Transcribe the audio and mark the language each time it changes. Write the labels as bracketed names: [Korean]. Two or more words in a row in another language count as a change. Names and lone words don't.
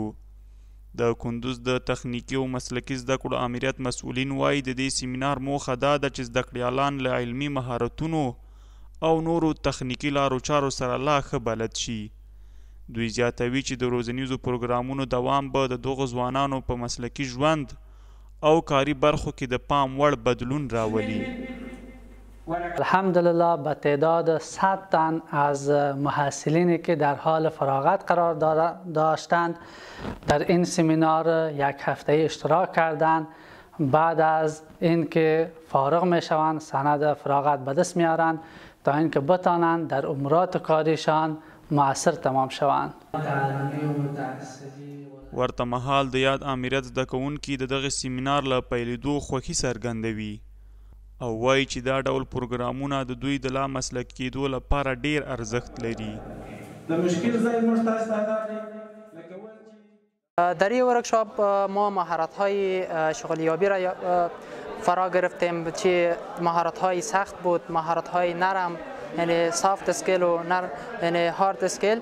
[Pashto] د کندوز د تخنیکي او مسلکي زده کړو امریت مسؤلین وایي د دې سیمینار موخه دا ده چې زده کړیالان له علمي مهارتونو او نورو تخنیکي لارو چارو سره لا ښه بلد شي. دوی زیاتوي چې د روزنیزو پروګرامونو دوام به د دغو ځوانانو په مسلکي ژوند او کاري برخو کې د پام وړ بدلون راولي. [Persian] الحمدلله به تعداد 100 تن از محصلینی که در حال فراغت قرار داشتند در این سمینار یک هفته اشتراک کردند. بعد از اینکه فارغ میشوند سند فراغت به دست میارند تا اینکه بتانند در امورات کاریشان مؤثر تمام شوند. [Pashto] ورته مهال د یاد امریت زده کوونکي د دغه سیمینار له پیلېدو خوښي څرګندوي او وایي چې دا ډول پروګرامونه د دوی د لا مسلک کېدو لپاره ډیر ارزښت لري. [Persian] در این ورکشاپ ما مهارت‌های شغلیابی را فرا گرفتیم که مهارت‌های سخت بود، مهارت‌های نرم یعنی [English] soft skill [Persian] و یعنی [English] hard skill.